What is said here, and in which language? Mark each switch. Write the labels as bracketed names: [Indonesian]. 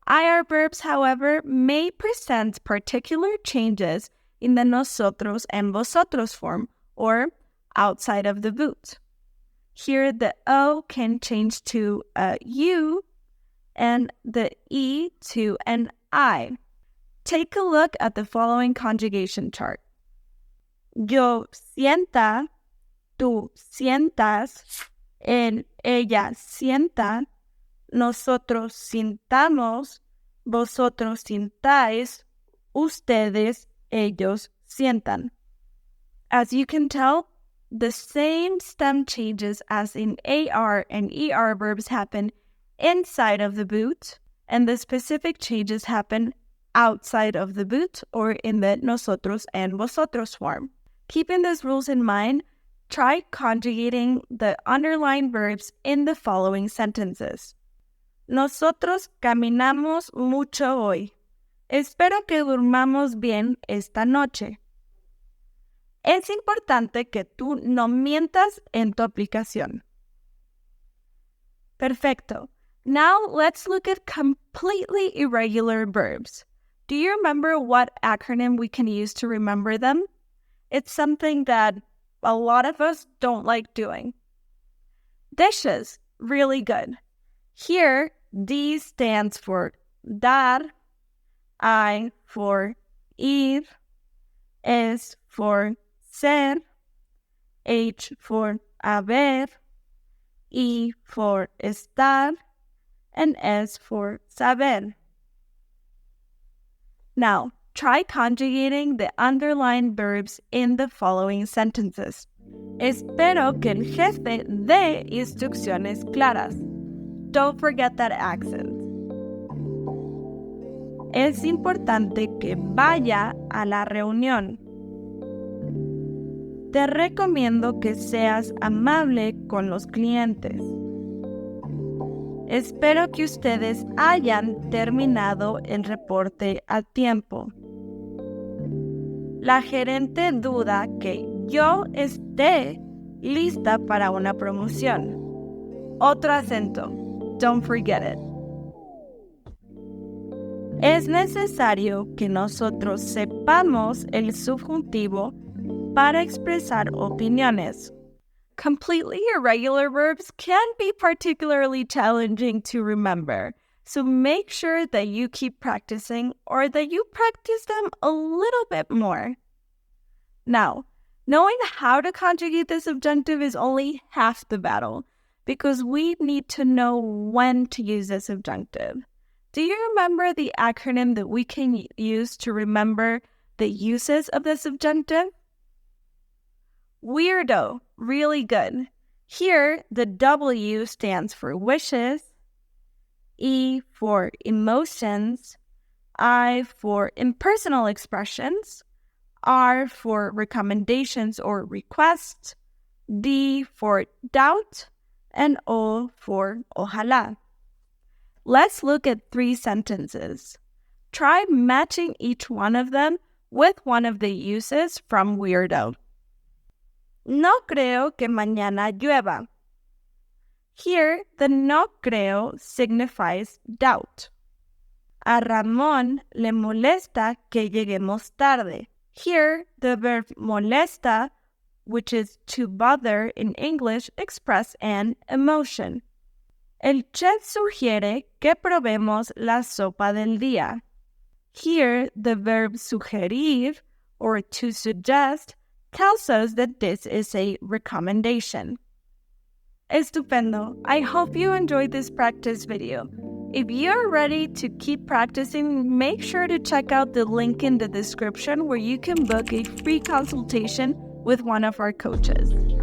[English] IR verbs, however, may present particular changes in the nosotros and vosotros form, or outside of the boot. Here, the O can change to a U and the E to an I. Take a look at the following conjugation chart. [Spanish] Yo sienta, tú sientas, él, ella sienta, nosotros sintamos, vosotros sintáis, ustedes, ellos sientan. [English] As you can tell, the same stem changes as in AR and ER verbs happen inside of the boot, and the specific changes happen outside of the boot or in the nosotros and vosotros form. Keeping these rules in mind, try conjugating the underlined verbs in the following sentences. [Spanish] Nosotros caminamos mucho hoy. Espero que durmamos bien esta noche. Es importante que tú no mientas en tu aplicación. Perfecto. [English] Now let's look at completely irregular verbs. Do you remember what acronym we can use to remember them? It's something that a lot of us don't like doing. Dishes, really good. Here, D stands for dar, I for ir, S for ser, H for haber, E for estar, and S for saber. Now, try conjugating the underlined verbs in the following sentences. [Spanish] Espero que el jefe dé instrucciones claras. [English] Don't forget that accent. [Spanish] Es importante que vaya a la reunión. Te recomiendo que seas amable con los clientes. Espero que ustedes hayan terminado el reporte a tiempo. La gerente duda que yo esté lista para una promoción. Otro acento. Don't forget it. Es necesario que nosotros sepamos el subjuntivo para expresar opiniones. [English] Completely irregular verbs can be particularly challenging to remember, so make sure that you keep practicing or that you practice them a little bit more. Now, knowing how to conjugate the subjunctive is only half the battle, because we need to know when to use the subjunctive. Do you remember the acronym that we can use to remember the uses of the subjunctive? Weirdo, really good. Here, the W stands for wishes, E for emotions, I for impersonal expressions, R for recommendations or requests, D for doubt, and O for ojalá. Let's look at 3 sentences. Try matching each one of them with one of the uses from weirdo. No creo que mañana llueva. Here, the no creo signifies doubt. [Spanish] A Ramón le molesta que lleguemos tarde. [English] Here, the verb molesta, which is to bother in English, express an emotion. [Spanish] El chef sugiere que probemos la sopa del día. [English] Here, the verb sugerir, or to suggest, tells us that this is a recommendation. Estupendo! I hope you enjoyed this practice video. If you're ready to keep practicing, make sure to check out the link in the description where you can book a free consultation with one of our coaches.